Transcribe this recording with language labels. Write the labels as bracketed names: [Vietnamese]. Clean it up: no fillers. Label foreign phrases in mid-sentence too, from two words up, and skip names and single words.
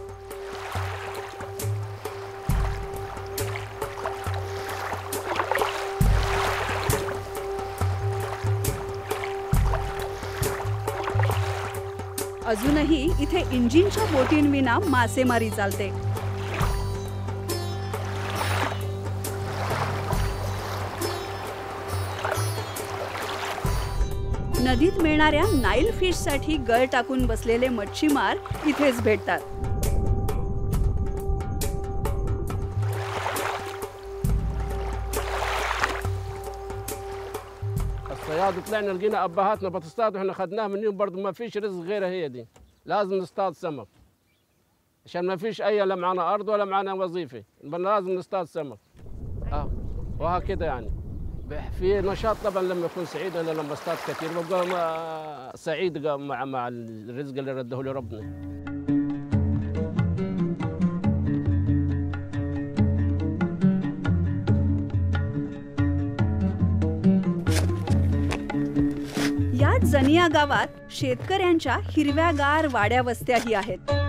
[Marathi] अजूनही इथे इंजिनच्या बोटींविना मासेमारी चालते. नदीत मिळणाऱ्या नाईल फिशसाठी गळ टाकून बसलेले मच्छीमार इथेच भेटतात. [Arabic] الصياد طلعنا لقينا ابهاتنا بتصطاد واحنا خدناها منهم برضه ما فيش رزق غيرها هي دي لازم نصطاد سمك عشان ما فيش اي لا معنا ارض ولا معنا وظيفه لازم نصطاد سمك وهكذا يعني في نشاط طبعا لما يكون سعيد انا لما اصطاد كثير ببقى سعيد مع الرزق اللي رده لي ربنا. [Marathi] याच जनिया गावात शेतकऱ्यांच्या हिरव्यागार वाड्या वस्त्याही आहेत.